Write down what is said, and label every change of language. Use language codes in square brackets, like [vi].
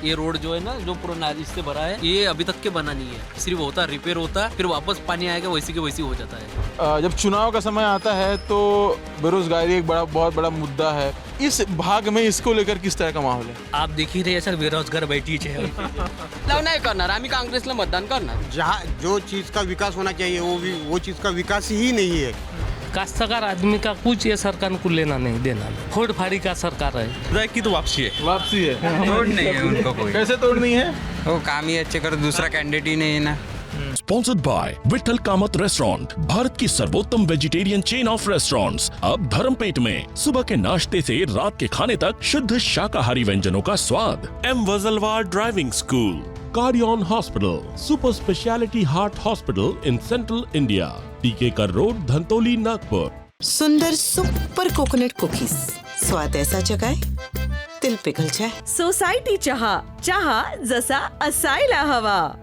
[hi] ये रोड जो है ना, जो पूरा नाली से भरा है, ये अभी तक के बना नहीं है। सिर्फ होता रिपेयर होता है, फिर वापस पानी आएगा, वैसी के वैसी हो जाता है। जब चुनाव का समय आता है तो बेरोजगारी एक बहुत बड़ा मुद्दा है। इस भाग में इसको लेकर किस तरह का माहौल है? आप देख ही रहे सर, बेरोजगार बैठी है। [mr] नाही करणार, आम्ही काँग्रेसला मतदान करणार। [hi] जहाँ जो चीज़ का विकास होना चाहिए वो चीज़ का विकास ही नहीं है। काश्तकार आदमी का कुछ ये सरकार को लेना नहीं देना नहीं, फोड़ फाड़ी का सरकार है की तो वापसी है, वापसी है, तोड़ नहीं है उनको कोई। कैसे तोड़नी है? वो काम ही अच्छे कर, दूसरा कैंडिडेट ही नहीं है ना। Sponsored by Vitthal Kamat restaurant, Bharat की सर्वोत्तम [en] vegetarian chain of restaurants, [hi] अब धर्मपेट में। सुबह के नाश्ते से रात के खाने तक शुद्ध शाकाहारी व्यंजनों का स्वाद। M Wajalwar driving school, कार्डियन hospital, super speciality heart hospital in central India, टीके कर रोड, धंतोली, नागपुर। सुंदर सुपर कोकोनट कुकीज, स्वाद ऐसा जगाए दिल पिघल जाए। [mr] सोसायटी चहा, चहा जसा असायला हवा।